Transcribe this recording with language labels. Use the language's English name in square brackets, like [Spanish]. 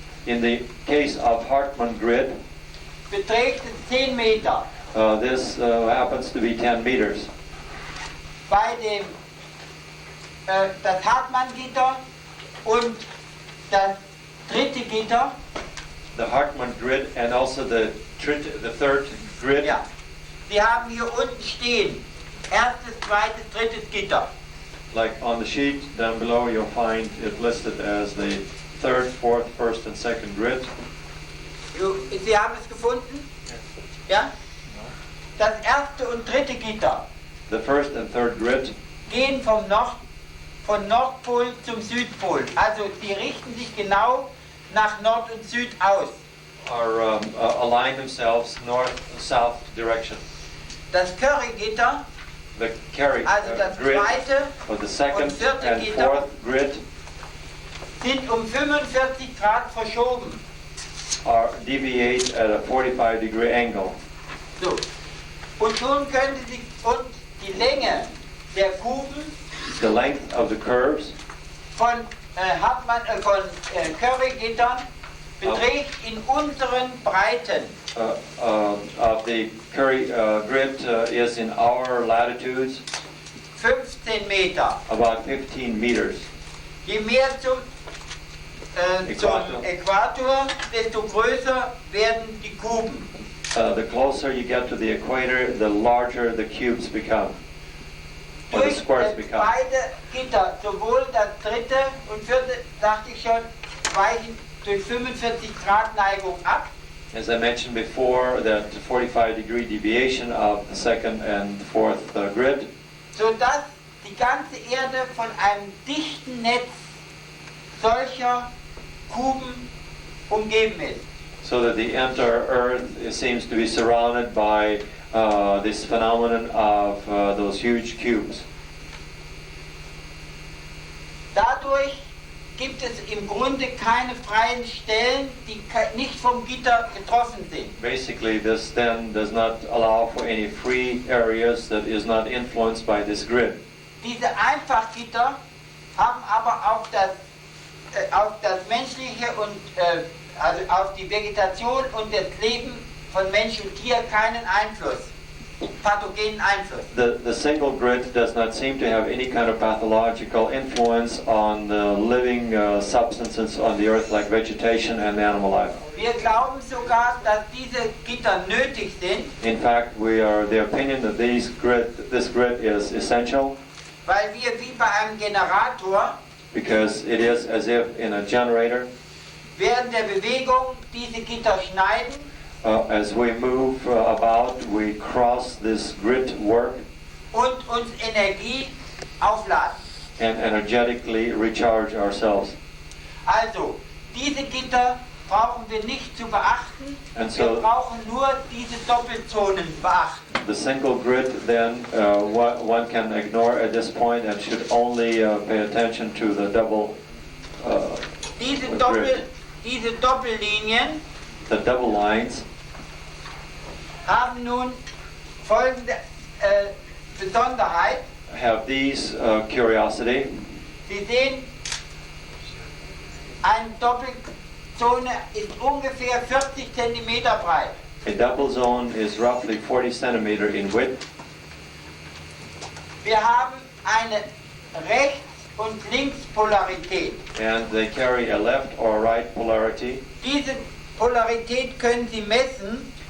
[English] In the case of Hartmann grid, [German] beträgt es 10 Meter. [English] this happens to be 10 meters. [German] Bei dem das Hartmann-Gitter und das dritte Gitter, [English] The Hartmann grid and also the third grid, [German] ja, die haben hier unten stehen. Erstes, zweites, drittes Gitter. [English] like on the sheet down below, you'll find it listed as the third, fourth, first, and second grid. [German] Sie haben es gefunden? Ja? Das erste und dritte Gitter [English] The first and third grid [German] gehen von Nordpol zum Südpol. Also die richten sich genau nach Nord und Süd aus. [English] are align themselves north-south direction. [German] Das Curry-Gitter, [English] The carry [German] also das [English] grid, [German] zweite, [English] or the second [German] und vierte [English] and [German] Gitter [English] fourth grid, [German] sind um 45 Grad verschoben. [English] are deviate at a 45-degree angle. [German] So. Und nun können Sie und die Länge der Kuben [English] The length of the curves [German] von Curry-Gittern beträgt in unseren Breiten [English] of the Curry grid is in our latitudes [German] 15 Meter. [English] about 15 meters. [German] Je mehr zum Äquator. Äquator, desto größer werden die Kuben. [English] The closer you get to the equator, the larger the cubes become, or the [German] Durch [English] squares become. [German] beide Gitter, sowohl das dritte und vierte, sagte ich schon, weichen durch 45 Grad Neigung ab. [English] As I mentioned before, that 45-degree deviation of the second and fourth grid, [German] Sodass die ganze Erde von einem dichten Netz solcher Kuben umgeben ist. [English] so that the entire Earth seems to be surrounded by this phenomenon of those huge cubes. [German] Dadurch gibt es im Grunde keine freien Stellen, die nicht vom Gitter getroffen sind. [English] Basically, this then does not allow for any free areas that is not influenced by this grid. [German] Diese Einfachgitter haben aber auf das menschliche und also auf die Vegetation und das Leben von Mensch und Tier keinen Einfluss, pathogenen Einfluss. [English] The single grid does not seem to have any kind of pathological influence on the living substances on the earth like vegetation and animal life. [German] Wir glauben sogar, dass diese Gitter nötig sind, [English] In fact, we are the opinion that this grid is essential [German] weil wir wie bei einem Generator [English] because it is as if in a generator, [German] während der Bewegung diese Gitter schneiden [English] as we move about, we cross this grid work [German] und uns Energie aufladen. [English] and energetically recharge ourselves. [German] Also, diese Gitter brauchen wir nicht zu beachten, [English] And so- [German] wir brauchen nur diese Doppelzonen beachten. [English] The single grid then one can ignore at this point and should only pay attention to the double [German] Diese, [English] grid. [German] diese Doppellinien [English] The double lines [German] haben nun folgende Besonderheit. [English] have these curiosity. [German] Sie sehen, eine Doppelzone ist ungefähr 40 cm breit. [English] A double zone is roughly 40 centimeter in width. [German] Wir haben eine Rechts- und Linkspolarität. [English] And they carry a left or right polarity. [German] Diese Polarität können Sie messen,